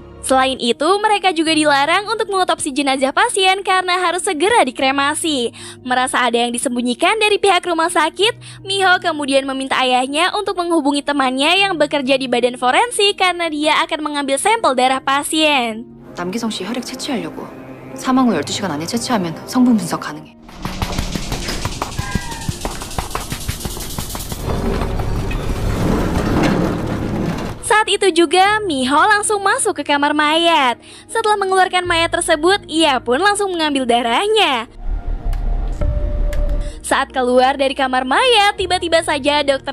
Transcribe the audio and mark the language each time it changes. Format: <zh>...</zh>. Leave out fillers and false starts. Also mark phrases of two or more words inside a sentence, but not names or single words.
<id>Selain itu, mereka juga dilarang untuk mengotopsi jenazah pasien karena harus segera dikremasi. Merasa ada yang disembunyikan dari pihak rumah sakit, Miho kemudian meminta ayahnya untuk menghubungi temannya yang bekerja di badan forensik karena dia akan mengambil sampel darah pasien.</id> <ko>남기성 씨 혈액 채취하려고. 사망 후 12시간 안에 채취하면 성분 분석 가능해.</ko> <id>Saat itu juga, Miho langsung masuk ke kamar mayat. Setelah mengeluarkan mayat tersebut, ia pun langsung mengambil darahnya. Saat keluar dari kamar mayat, tiba-tiba saja Dr.</id>